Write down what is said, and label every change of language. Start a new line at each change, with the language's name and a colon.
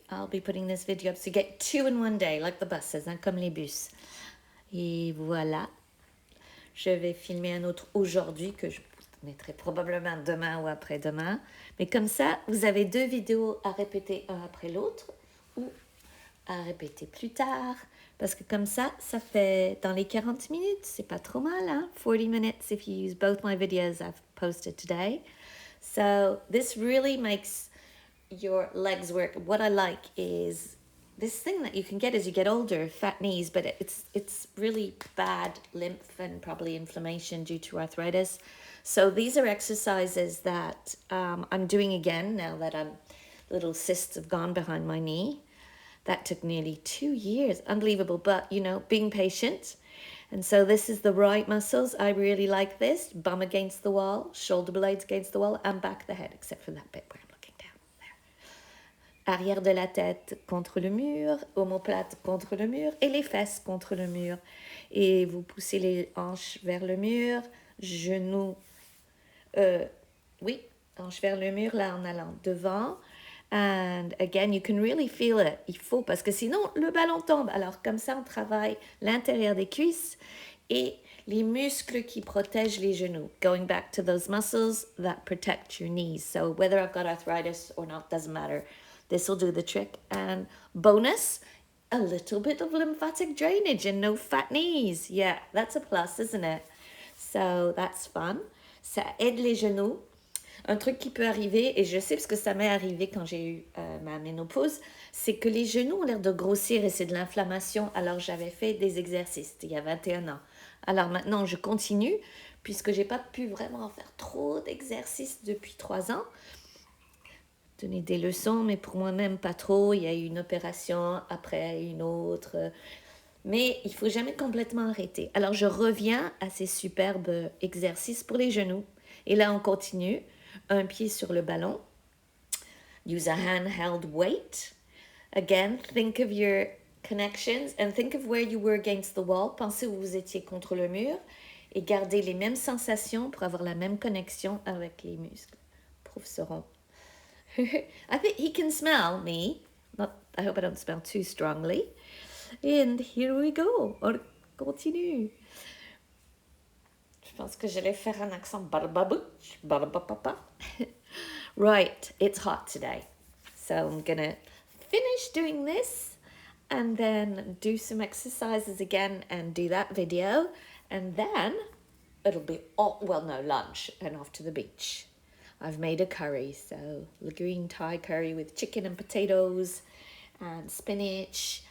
English: I'll be putting this video up to get two in one day, like the buses,
French: hein, comme les bus. Et voilà. Je vais filmer un autre aujourd'hui que je mettrai probablement demain ou après-demain. Mais comme ça, vous avez deux vidéos à répéter un après l'autre ou à répéter plus tard. Parce que comme ça fait dans les 40 minutes. C'est pas trop mal, hein?
English: 40 minutes if you use both my videos I've posted today. So this really makes your legs work. What I like is this thing that you can get as you get older, fat knees, but it's really bad lymph and probably inflammation due to arthritis. So these are exercises that I'm doing again now that little cysts have gone behind my knee. That took nearly 2 years. Unbelievable, but being patient. And so this is the right muscles. I really like this. Bum against the wall, shoulder blades against the wall, and back the head, except for that bit where I'm looking down there.
French: Arrière de la tête contre le mur, omoplate contre le mur et les fesses contre le mur. Et vous poussez les hanches vers le mur, genoux, hanches vers le mur, là en allant devant. And again, you can really feel it. Il faut, parce que sinon, le ballon tombe. Alors, comme ça, on travaille l'intérieur des cuisses et les muscles qui protègent les genoux.
English: Going back to those muscles that protect your knees. So whether I've got arthritis or not, doesn't matter. This will do the trick. And bonus, a little bit of lymphatic drainage and no fat knees. Yeah, that's a plus, isn't it? So that's fun.
French: Ça aide les genoux. Un truc qui peut arriver, et je sais parce que ça m'est arrivé quand j'ai eu ma ménopause, c'est que les genoux ont l'air de grossir et c'est de l'inflammation. Alors j'avais fait des exercices il y a 21 ans. Alors maintenant je continue puisque j'ai pas pu vraiment faire trop d'exercices depuis 3 ans. Donner des leçons, mais pour moi-même pas trop. Il y a eu une opération, après une autre. Mais il faut jamais complètement arrêter. Alors je reviens à ces superbes exercices pour les genoux. Et là on continue. Un pied sur le ballon.
English: Use a handheld weight. Again, think of your connections and think of where you were against the wall.
French: Pensez où vous étiez contre le mur et gardez les mêmes sensations pour avoir la même connexion avec les muscles.
English: Professeron. I think he can smell me. I hope I don't smell too strongly. And here we go.
French: On continue. Je pense que j'allais faire un accent barbabouch, barbapapa.
English: Right, it's hot today. So I'm gonna finish doing this and then do some exercises again and do that video. And then it'll be, lunch and off to the beach. I've made a curry, so the green Thai curry with chicken and potatoes and spinach.